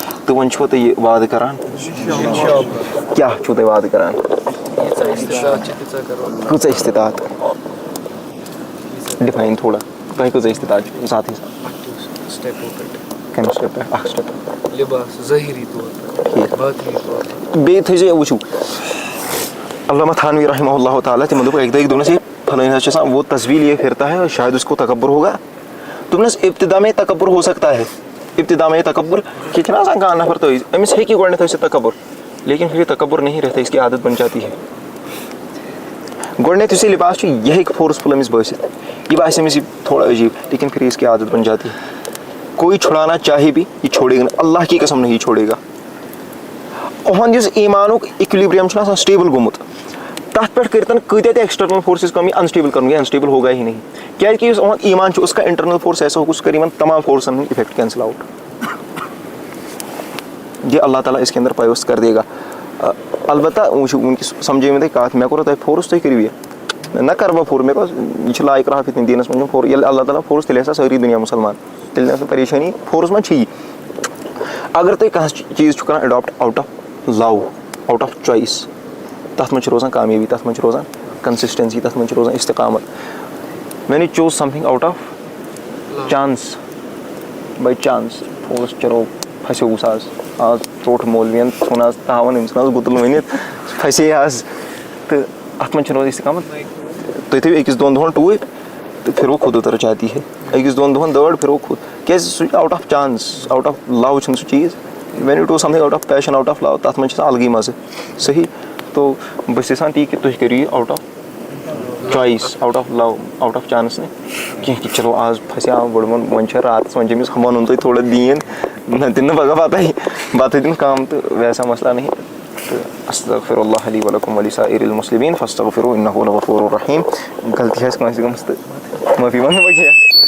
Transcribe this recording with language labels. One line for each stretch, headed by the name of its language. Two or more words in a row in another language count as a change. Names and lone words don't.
Kashmiri: تہٕ وۄنۍ چھُوا تُہۍ یہِ وعدٕ کران کیٛاہ چھُو تُہۍ وعدٕ کران کۭژاہ استطاعت ڈِفاین تھوڑا تۄہہِ کۭژاہ استطاعت چھِ ذاتی کَمہِ سٹیپ پٮ۪ٹھ اکھ سٹیپ بیٚیہِ تھٲیزیو وٕچھِو علامہ تھانوی
Arabic: رحمہ اللہ تعالیٰ
Kashmiri: تِمن دوٚپ اَکہِ دۄہ دوٚپنَس یہ فلٲنۍ حظ چھِ آسان
Urdu: وہ تصویل یہ پھرتا ہے شاید اس کو تکبر ہوگا. دوٚپنَس
Kashmiri: ابتدا میں تکبر ہو سکتا ہے, ابتدا میں تکبر کہِ چھِنہ آسان کانٛہہ نفر تہٕ أمِس ہیٚکہِ گۄڈنٮ۪تھ ٲسِتھ تکبر
Urdu: لیکن پھر یہ تکبر نہیں رہتا, اس کی عادت بن جاتی ہے.
Kashmiri: گۄڈنٮ۪تھ یُس یہِ لباس چھُ یہِ ہیٚکہِ فورسفُل أمِس بٲسِتھ, یہ باسہِ أمِس یہِ تھوڑا عجیٖب
Urdu: لیکن پھر اس کی عادت بن جاتی ہے. کوئی چھُڑانا چاہے بھی یہ چھوڑے گا نہٕ, اللہ کی قسم نہیں چھوڑے گا.
Kashmiri: اُہُنٛد یُس ایٖمانُک اِکوِلِبریم چھُنہ آسان سٹیبل گوٚمُت تَتھ پٮ۪ٹھ کٔرتن کۭتیاہ تہِ
English: external forces
Kashmiri: کم, یہ انسٹیبل کرن,
Urdu: یہ انسٹیبل ہوگا ہی نہیں.
Kashmiri: کیٛازِ کہ یُس اُہُنٛد ایٖمان چھُ
Urdu: اس کا
English: internal force
Urdu: ایسا ہوگا,
Kashmiri: سُہ کر یِمن تمام فورسن ہُنٛد
English: effect cancel out.
Urdu: یہ اللہ تعالیٰ اس کے اندر پایوست کر دے گا.
Kashmiri: البتہ وٕچھِو وٕنکیٚس سمجھے مےٚ تۄہہِ کَتھ, مےٚ کوٚروٕ تۄہہِ فورس, تُہۍ کٔرِو یہِ نہ کَرٕ بہٕ فورس, مےٚ کوٚر یہِ چھُ
Arabic: لا اِکراہ فی الدیٖنَس
Kashmiri: منٛز چھُنہٕ ییٚلہِ اللہ تعالیٰ فورس تیٚلہِ ہسا سٲری دُنیا مُسلمان, تیٚلہِ نہٕ پریشٲنی فورس منٛز چھِ یی. اگر تُہۍ کانٛہہ چیٖز چھُو کران
English: adopt out of love, out of choice,
Kashmiri: تَتھ منٛز چھِ روزان کامیٲبی, تَتھ منٛز چھِ روزان کنسسٹنسی, تَتھ منٛز چھِ روزان استقامت.
English: when you choose something out of chance by chance,
Kashmiri: اوس چلو پھسیووُس آز ژوٚٹ مولوِین ژھُن آز تاوَن أمِس ژھٕن آز گُتُل ؤنِتھ پھسے آز, تہٕ اَتھ منٛز چھِ روزان استقامت. تُہۍ تھٲیِو أکِس دۄن دۄہن ٹوٗپۍ تہٕ پھِرو
Urdu: خود اتر جاتی ہے,
Kashmiri: أکِس دۄن دۄہن دٲڑ پھِرو خود, کیٛازِ سُہ چھُ
English: out of chance, out of love
Kashmiri: چھُنہٕ سُہ چیٖز.
English: when you do something out of passion, out of love,
Kashmiri: تَتھ منٛز چھِ آسان الگٕے مزٕ صحیح. تو بہٕ چھُس یژھان تی کہ تُہۍ کٔرِو یہِ
English: out of choice, out of love, out of chance
Kashmiri: نہٕ کینٛہہ کہ چلو آز پھسیو وۄنۍ وۄنۍ چھِ راتس وۄنۍ چھِ أمِس وَنُن تۄہہِ تھوڑا دیٖن, نہ دِن نہٕ پگاہ پتہٕ بتہٕ دِن کم تہٕ
Urdu: ویسا مسئلہ نہیں.
Arabic: تہٕ استغفر اللہ لی ولکم ولسائر المسلمین فاستغفروہ انہ هو الغفور الرحیم.
Kashmiri: غلطی آسہِ کٲنٛسہِ گٔمٕژ تہٕ معٲفی منٛگو بہٕ کینٛہہ.